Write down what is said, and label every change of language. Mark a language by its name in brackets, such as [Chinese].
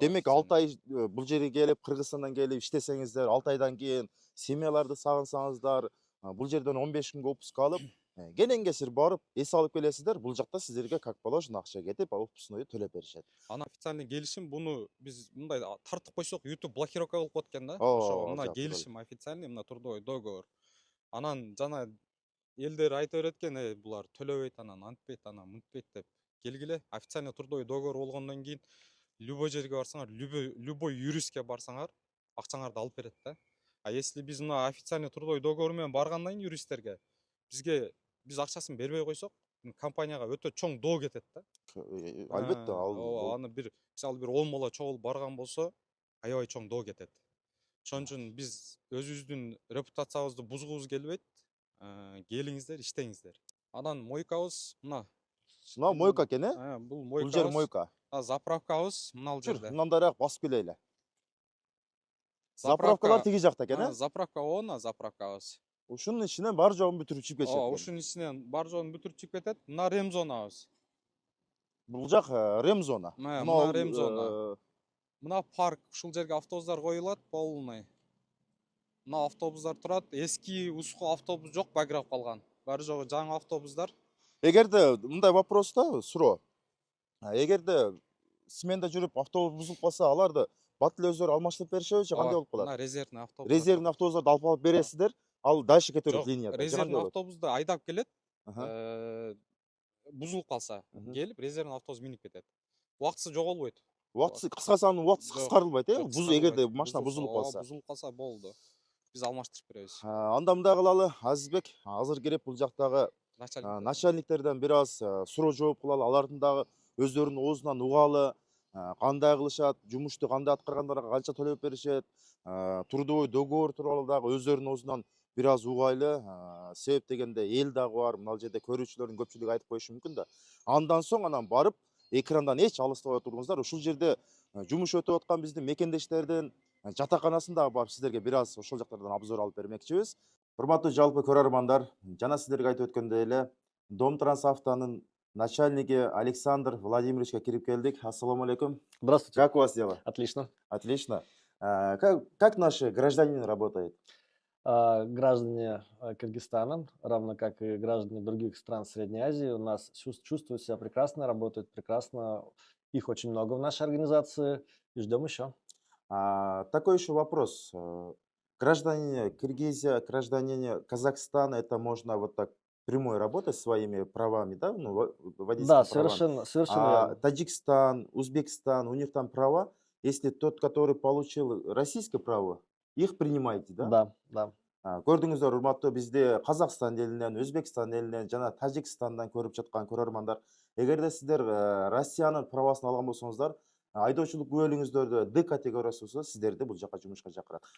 [Kyrgyz] Демек 6 ай бул жерге келип, Кыргызстандан келип иштесеңиздер, 6 айдан кийин семьяларды сагынсаңыздар, бул жерден 15 күнгө отпуск алып, кенен кесир барып, эс алып келесиздер, бул жакта сиздерге [Russian] как положено [Kyrgyz] акча кетип, отпускнойду төлөп беришет. Ана официальный келишим, буну биз мындай тартып койсок, YouTube блокировка кылып коет экен да. Ошо мына келишим официальный, мына трудовой договор. Анан жана элдер айта берет экен, булар төлөбөйт, анан антпейт, анан мынтпейт деп. Келгиле, официальный трудовой договор болгондон кийин любой жерге барсаңар, любой юристке барсаңар, акчаңарды алып берет да. [Russian] А если [Kyrgyz] биз мына официальный трудовой договор менен баргандан кийин юристтерге биз акчасын бербей койсок, компанияга өтө чоң доо кетет да. Албетте, ал Аны мисалы бир 10 бала чогулуп барган болсо, аябай чоң доо кетет. Ошон үчүн биз өзүбүздүн репутациябызды бузгубуз келбейт. Келиңиздер, иштеңиздер. Анан мойкабыз мына. мына мойка экен, э? Бул Бул жер мойкабыз. мойка. Заправкабыз мына Чур, жерде. мынандараак басып келели. Заправкалар тиги жакта экен, э? Заправка оона заправкабыз. Ушунун ичинен бар жогун бүтүрүп чыгып кетишет экен. Ушунун ичинен бар жогун бүтүрүп чыгып кетет. Мына рем зонабыз. Бул жак рем зона. Мына рем зона. Мына парк, ушул жерге автобустар коюлат полный. Мына автобустар турат. Эски уску автобус жок, багырап калган. Баары жогу жаңы автобустар. Эгерде мындай вопрос да, суроо. Эгерде сменда жүрүп автобус бузулуп калса, аларды бат эле өздөрү алмаштырып беришеби, кандай болуп калат? Мына резервный автобус. Резервный автобустарды алып алып бересиздер, ал [Russian] дальше [Kyrgyz] кете берет линияда. Резервный автобусду айдап келет. Ага. Бузулуп калса, келип резервный автобус минип кетет. Убактысы жоголбойт. Убактысы кыскарса, анын убактысы кыскарылбайт, э? Эгерде машина бузулуп калса. Бузулуп калса болду. Биз алмаштырып беребиз. Анда мындай кылалы, Азизбек, азыр кирип бул жактагы начальниктерден бир аз суроо жооп кылалы, алардын дагы өздөрүнүн оозунан угалы, кандай кылышат, жумушту кандай аткаргандарга канча төлөп беришет, трудовой договор тууралуу дагы өздөрүнүн оозунан бир аз угайлы. Себеп дегенде эл дагы бар, мына жерде көрүүчүлөрдүн көпчүлүгү айтып коюшу мүмкүн да. Андан соң анан барып экрандан эч алыстабай отуруңуздар. Ушул жерде жумуш өтүп аткан биздин мекендештердин жатаканасында барып сиздерге бир аз ошол жактардан обзор алып бермекчибиз. Урматтуу жалпы көрөрмандар, жана сиздерге айтып өткөндөй эле Домтрансавтонун начальниги Александр Владимировичке кирип келдик. Ассаламу алейкум. [Russian] Здравствуйте. Как у вас дела? Отлично. Отлично. Как наши граждане работают? Граждане Кыргызстана, равно как и граждане других стран Средней Азии, у нас чувствуют себя прекрасно, работают прекрасно. Их очень много в нашей организации и ждем еще. Такой еще вопрос. Граждане Киргизии, граждане Казахстана, это можно вот так прямой работать своими правами, да? Ну, водительскими Да, правами. совершенно верно. Таджикистан, Узбекистан, у них там права. Если тот, который получил российское право, их принимаете, да? Да, да. [Kyrgyz] Көрдүңүздөр, урматтуу бизде Казакстан элинен, Өзбекстан элинен жана Тажикстандан көрүп жаткан көрөрмандар, эгерде сиздер Россиянын правасын алган болсоңуздар, айдоочулук күбөлүгүңүздөрдө Д категориясы болсо, сиздерди бул жака жумушка чакырат.